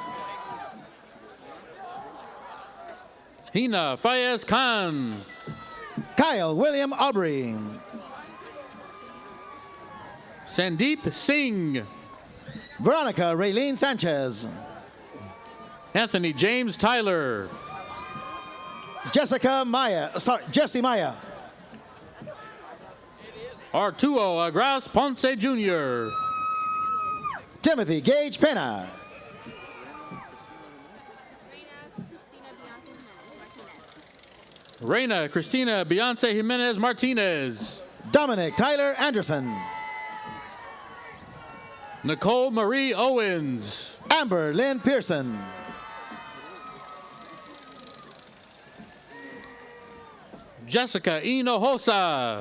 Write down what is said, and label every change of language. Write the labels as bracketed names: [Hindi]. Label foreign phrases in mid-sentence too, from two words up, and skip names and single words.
[English] Hina Fayez Khan. Kyle William Aubrey. Sandeep Singh. Veronica Raylene Sanchez. Anthony James Tyler. Jesse Maya. Arturo Agras Ponce Jr. Timothy Gage Pena. Reina Cristina Beyonce Jimenez Martinez. Dominic Tyler Anderson. Nicole Marie Owens. Amber Lynn Pearson. Jessica Hinojosa.